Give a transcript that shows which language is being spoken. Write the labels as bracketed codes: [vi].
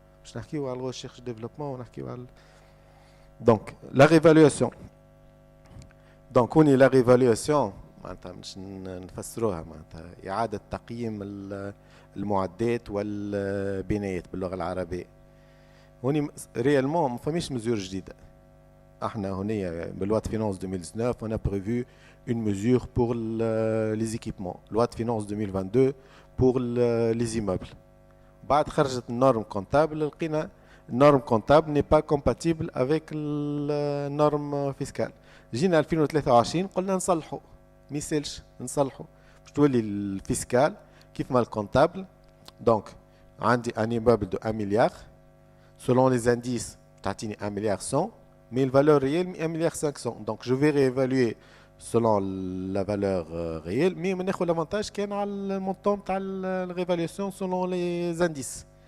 [ar] باش نحكيو على الريشيرش ديفلوبمون ونحكيو على دونك لا ريفالواسيون. دونك هوني لا ريفالواسيون معناتها مش نفسروها معناتها إعادة تقييم المعدات والبنايات باللغة العربية. هوني ريالمون ما فماش مزور جديدة. احنا هنا [fr] باللoi de finance 2019 on a prévu une mesure pour les équipements. Loi de finance 2022 pour les immeubles. [ar] بعد خرجت النورم كونتابل لقينا النورم كونتابل [fr] n'est pas compatible avec [ar] النورم فيسكال. جينا 2023 قلنا نصلحوا ما يسالش نصلحوا باش تولي الفيسكال كيف ما الكونتابل. دونك عندي ان [fr] immeuble de 1 milliard selon les indices [ar] تعطيني [fr] 1 milliard 100 mais la valeur réelle 1 milliard 500. Donc je vais réévaluer selon la valeur réelle mais on a l'avantage qu'il y a le montant de la réévaluation selon les indices.